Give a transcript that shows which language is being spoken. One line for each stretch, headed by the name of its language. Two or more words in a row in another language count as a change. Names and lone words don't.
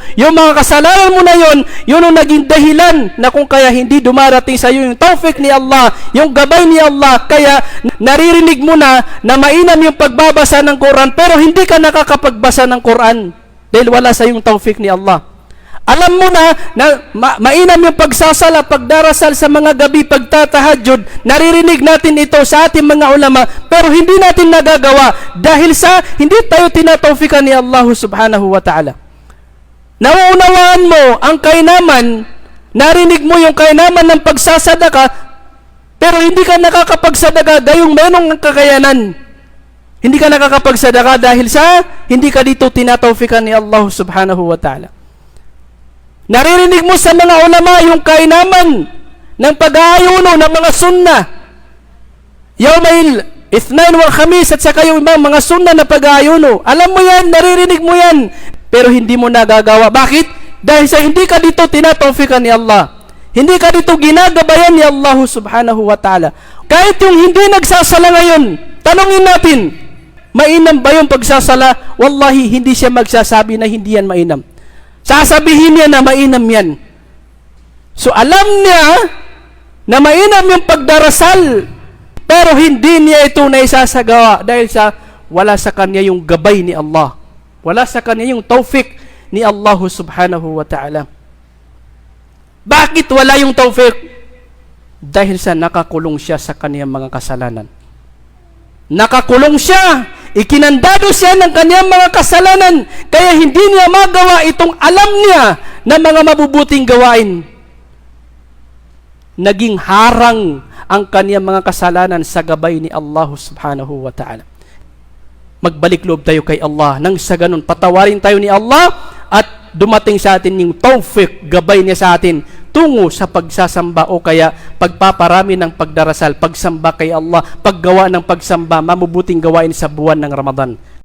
Filipino: Yung mga kasalanan mo na yun ang naging dahilan na kung kaya hindi dumarating sa iyo yung taufik ni Allah, yung gabay ni Allah, kaya naririnig mo na mainam yung pagbabasa ng Quran, pero hindi ka nakakapagbasa ng Quran dahil wala sa yung taufik ni Allah. Alam mo na mainam yung pagsasala, pagdarasal sa mga gabi, pagtatahajjud. Naririnig natin ito sa ating mga ulama, pero hindi natin nagagawa dahil sa hindi tayo tinataufikan ni Allah
Arabic: سبحانه وتعالى.
Filipino: Nauunawaan mo ang kainaman, narinig mo yung kainaman ng pagsasadaka, pero hindi ka nakakapagsadaka gayong mayroong kakayanan. Hindi ka nakakapagsadaka dahil sa hindi ka dito tinataufikan ni Allah
Arabic: سبحانه وتعالى.
Filipino: Naririnig mo sa mga ulama yung kainaman ng pag-aayuno ng mga sunnah.
Arabic: يوم الاثنين والخميس
Filipino: at saka yung ibang mga sunnah na pag-aayuno. Alam mo yan, naririnig mo yan, pero hindi mo nagagawa. Bakit? Dahil sa hindi ka dito tinataufikan ni Allah. Hindi ka dito ginagabayan ni Allah
Arabic: سبحانه وتعالى.
Filipino: Kahit yung hindi nagsasala ngayon, tanongin natin, mainam ba yung pagsasala? Wallahi, hindi siya magsasabi na hindi yan mainam. Sasabihin niya na mainam yan. So alam niya na mainam yung pagdarasal, pero hindi niya ito naisasagawa dahil sa wala sa kanya yung gabay ni Allah. Wala sa kanya yung taufik ni Allah
Arabic: سبحانه وتعالى.
Filipino: Bakit wala yung taufik? Dahil sa nakakulong siya sa kanyang mga kasalanan. Nakakulong siya, ikinandado siya ng kanyang mga kasalanan, kaya hindi niya magawa itong alam niya na mga mabubuting gawain. Naging harang ang kanyang mga kasalanan sa gabay ni Allah
Arabic: سبحانه وتعالى.
Filipino: Magbalik loob tayo kay Allah, nang sa ganun patawarin tayo ni Allah at dumating sa atin yung taufik, gabay niya sa atin tungo sa pagsasamba o kaya pagpaparami ng pagdarasal, pagsamba kay Allah, paggawa ng pagsamba, mabubuting gawain sa buwan ng Ramadan.